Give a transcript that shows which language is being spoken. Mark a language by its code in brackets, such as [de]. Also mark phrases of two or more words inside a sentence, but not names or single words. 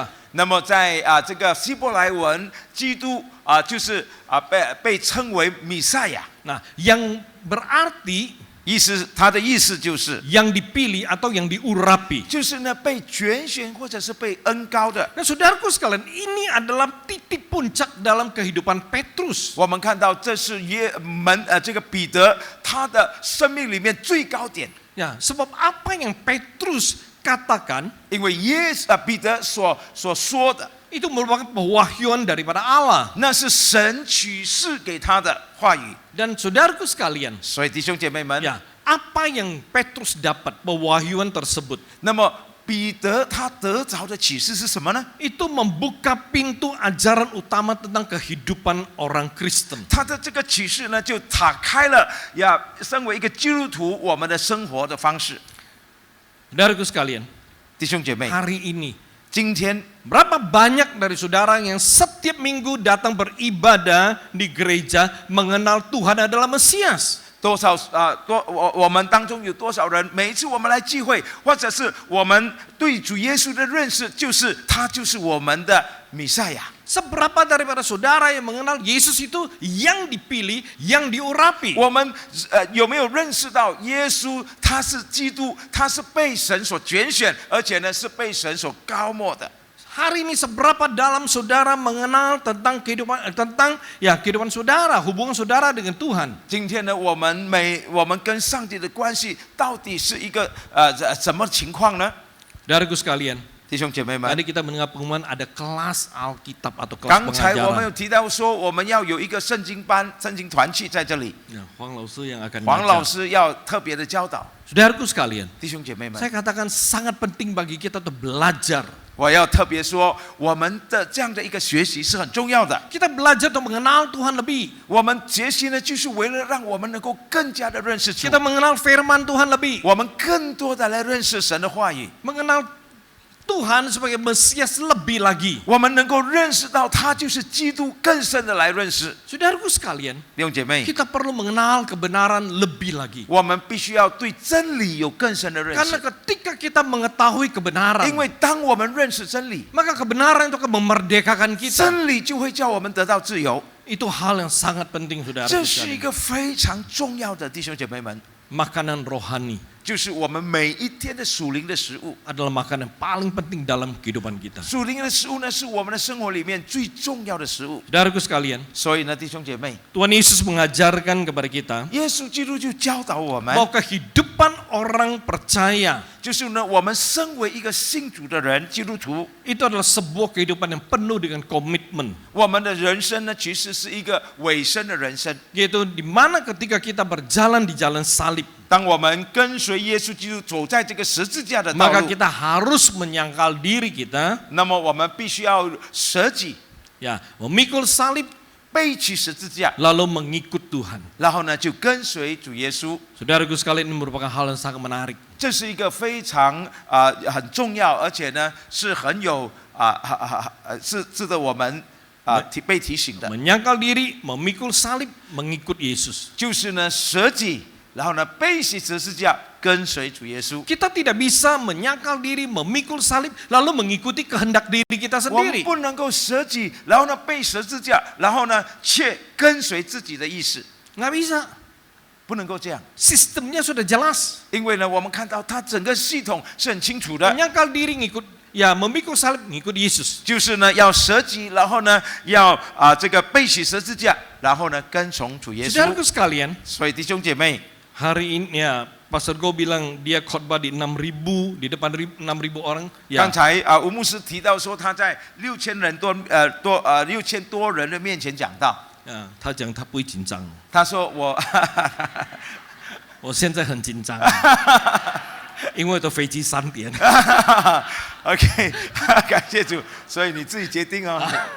[zh] 那么在这个希伯来文，基督就是被称为弥赛亚， [id] Nah, yang berarti [zh] 他的意思就是 [id] yang dipilih atau yang diurapi. [zh] 就是呢被拣选或者是被恩高的。 [id] Nah, saudaraku sekalian, ini adalah titik puncak dalam kehidupan Petrus. [zh] 我们看到这是这个彼得他的生命里面最高点， [id] Ya, sebab apa yang Petrus katakan [zh] 因为彼得所说的， [id] itu merupakan pewahyuan daripada Allah. [zh] 那是神启示给他的话语。 [id] Dan saudaraku sekalian, [zh] 所以弟兄姐妹们， [id] ya, apa yang Petrus dapat pewahyuan tersebut? [zh] 那么彼得他得着的启示是什么呢？ [id] Itu membuka pintu ajaran utama tentang kehidupan orang Kristen. [zh] 他的这个启示呢，就打开了身为一个基督徒我们的生活的方式。 [id] Saudaraku sekalian, [zh] 弟兄姐妹， [id] hari ini [zh] 今天 [id] berapa banyak dari saudara yang setiap minggu datang beribadah di gereja mengenal Tuhan adalah Mesias? [zh] 多少我们当中有多少人，每一次我们来聚会，或者是我们对主耶稣的认识，就是他就是我们的弥赛亚。 [id] Seberapa daripada saudara yang mengenal Yesus itu yang dipilih, yang diurapi? [zh] 我们有没有认识到耶稣他是基督，他是被神所拣选，而且呢是被神所高抹的？ [id] Hari ini seberapa dalam saudara mengenal tentang kehidupan saudara, hubungan saudara dengan Tuhan? [zh] 今天呢，我们跟上帝的关系到底是一个什么情况呢？ [id] Saudaraku sekalian, [zh] 弟兄姐妹们， [id] Tadi kita mendengar pengumuman ada kelas Alkitab atau kelas [zh] 刚才我们有 [id] pengajaran. [zh] 提到说，我们要有一个圣经班、圣经团契在这里， [id] Ya, Huang Lao Sư yang akan [zh] 黄老 [id] mengajar. [zh] 师要特别的教导。 [id] Saudaraku sekalian, [zh] 弟兄姐妹们， [id] saya katakan sangat penting bagi kita untuk belajar. [zh] 我要特别说，我们的这样的一个学习是很重要的。 [id] Kita belajar untuk mengenal Tuhan lebih. [zh] 我们学习呢，就是为了让我们能够更加的认识主， [id] Kita mengenal firman Tuhan lebih. [zh] 我们更多的来认识神的话语， [id] Mengenal Tuhan sebagai Mesias lebih lagi. [zh] 我们能够认识到他就是基督，更深的来认识。 [id] Saudaraku sekalian, [zh] 弟兄姐妹， [id] kita perlu mengenal kebenaran lebih lagi. [zh] 我们必须要对真理有更深的认 [id] Karena [zh] 识， [id] ketika kita mengetahui kebenaran, [zh] 因为当我们认识真理， [id] maka kebenaran itu akan memerdekakan kita. [zh] 真理就会叫我们得到自由。 [id] Itu hal yang sangat penting, saudara. [zh] 这是一个非常重要的，弟兄姐妹们， [id] Makanan rohani [zh] 就是我们每一天的属灵的食物。 [id] adalah makanan yang paling penting dalam kehidupan kita. [zh] 属灵的食物呢，是我们的生活里面最重要的食物。 [id] Saudaraku sekalian, [zh] 所以呢，弟兄姐妹， [id] Tuhan Yesus mengajarkan kepada kita [zh] 耶稣基督就教导我们， [id] bahwa kehidupan orang percaya [zh] 就是呢，我们身为一个信主的人，基督徒， [id] itu adalah sebuah kehidupan yang penuh dengan komitmen. [zh] 我们的人生呢，其实是一个委身的人生。 [id] Yaitu di mana ketika kita berjalan di jalan salib, [zh] 当我们跟随耶稣基督走在这个十字架的道 [id] maka [zh] 路， [id] kita harus menyangkal diri kita, [zh] 那么我们必须要舍己， [id] ya, memikul salib [zh] 背起十字架， [id] lalu mengikut Tuhan. [zh] 然后呢，就跟随主耶稣。 [id] Saudaraku sekalian, ini merupakan hal yang sangat menarik. [zh] 这是一个非常很重要，而且呢是很有是值得我们被提醒的， [id] Menyangkal diri, memikul salib, mengikut Yesus. [zh] 就是呢舍己，然后呢背起十字架跟随主耶稣。 [id] Kita tidak bisa menyangkal diri, memikul salib, lalu mengikuti kehendak diri kita [zh] 我们 [id] sendiri. [zh] 不能够舍己，然后呢背十字架，然后呢却跟随自己的意思， [id] Nggak bisa. [zh] 不能够这样， [id] Sistemnya sudah jelas. [zh] 因为呢我们看到它整个系统是很清楚的， [id] Menyangkal diri ngikut, ya memikul salib ngikut Yesus. [zh] 就是呢要舍己，然后呢要这个背起十字架，然后呢跟从主耶稣。 [id] Saudaraku sekalian, [zh] 所以弟兄姐妹， [id] hari ini ya Pastor Go bilang dia khotbah di 6.000 di depan 6.000 orang. [zh] 刚 [id] Ya, [zh] 才吴牧师提到说他在6000多人的面前讲到， ya, 他讲他不会紧张。他说我我现在很紧张，因为我的飞机3点。 OK 感谢主，所以你自己决定哦。